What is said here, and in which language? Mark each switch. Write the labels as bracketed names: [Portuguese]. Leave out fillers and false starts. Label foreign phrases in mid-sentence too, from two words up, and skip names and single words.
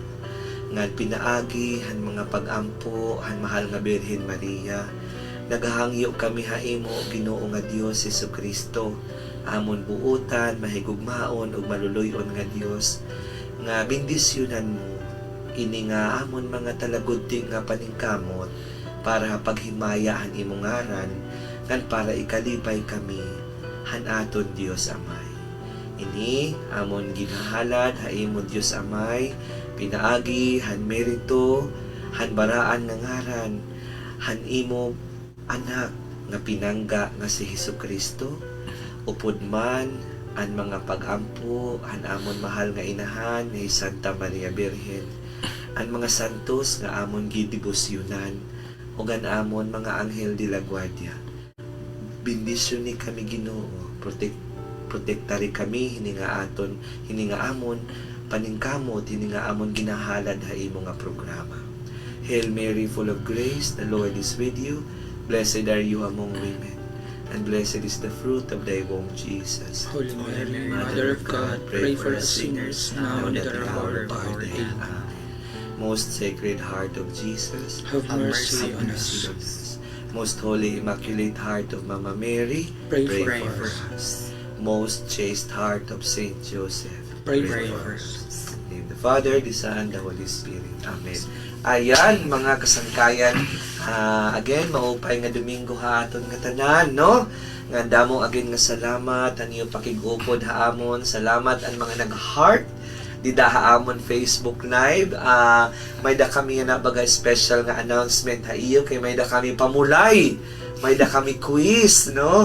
[Waray] Ngan pinaagi han mga pagampo han mahal nga Birhen Maria, naghahangyo kami haimo Ginoo nga Dios Hesukristo, amon buutan, mahigugmaon ug maluluyon nga Dios, nga bendisyonan mo ini nga amon mga talagudting nga paningkamot para paghimayaan imong ngaran ngan para ikalipay kami han aton Dios Amay. Ini amon ginahalad haimo Dios Amay, pinaagi han merito han baraan nga ngaran han imo anak nga pinangga nga si Hesukristo, upod man ang mga pagampo han amon mahal nga inahan ni Santa Maria Birhen, ang mga santos nga amon gidebosyonan ug ang amon mga anghel [Spanish] de la guardia. [Waray] Bendisyon ni kami Ginoo, protektari kami hini nga amon paningkamot ini nga amon ginahalad ha imo nga programa. [English] Hail Mary, full of grace, the Lord is with you. Blessed are you among women, and blessed is the fruit of thy womb, Jesus. Holy Mary, Mother of God, pray for us sinners, now and at the hour of our death. Amen. Most Sacred Heart of Jesus, Have mercy on us. Most Holy Immaculate Heart of Mama Mary, Pray pray for for us. Most Chaste Heart of Saint Joseph, Pray for us. In the name of the Father, the Son, the Holy Spirit. Amen. [Waray] Ayan, mga kasangkayan, again, maupay nga Domingo ha aton nga tanan, no? Nga damo again nga salamat, ang iyo pakigupod haamon, salamat ang mga nag-heart, dida haamon Facebook Live, may da kami na baga special nga announcement ha iyo, kay may da kami pamulay, may da kami quiz, no?